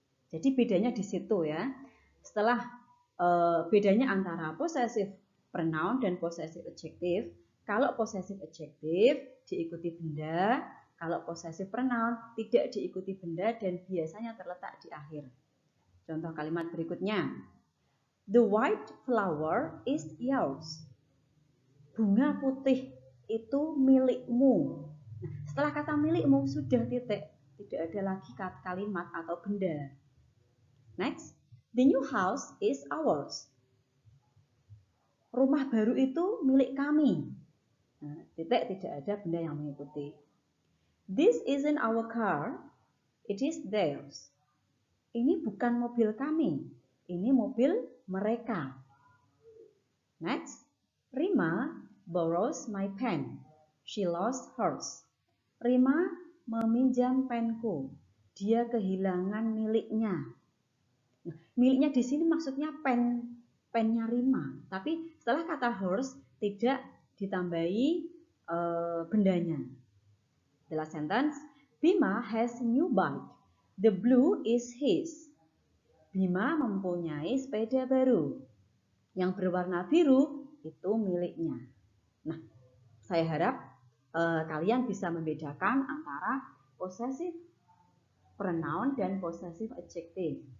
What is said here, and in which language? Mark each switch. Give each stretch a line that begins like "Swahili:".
Indonesian: Jadi bedanya di situ ya. Setelah bedanya antara possessive pronoun dan possessive adjective. Kalau possessive adjective diikuti benda, kalau possessive pronoun tidak diikuti benda dan biasanya terletak di akhir. Contoh kalimat berikutnya.
English: The white flower is yours.
Indonesian: Bunga putih itu milikmu. Nah, setelah kata milikmu sudah titik, tidak ada lagi kalimat atau benda.
English: Next, the new house is ours.
Indonesian: Rumah baru itu milik kami. Nah, titik tidak ada benda yang mengikuti.
English: This isn't our car, it is theirs.
Indonesian: Ini bukan mobil kami, ini mobil mereka.
English: Next, Rima borrows my pen. She lost hers.
Indonesian: Rima meminjam penku. Dia kehilangan miliknya. Nah, miliknya di sini maksudnya pennya Rima. Tapi setelah kata hers tidak ditambahi bendanya.
English: The last sentence, Bima has new bike. The blue is his.
Indonesian: Bima mempunyai sepeda baru. Yang berwarna biru itu miliknya. Nah, saya harap kalian bisa membedakan antara possessive pronoun dan possessive adjective.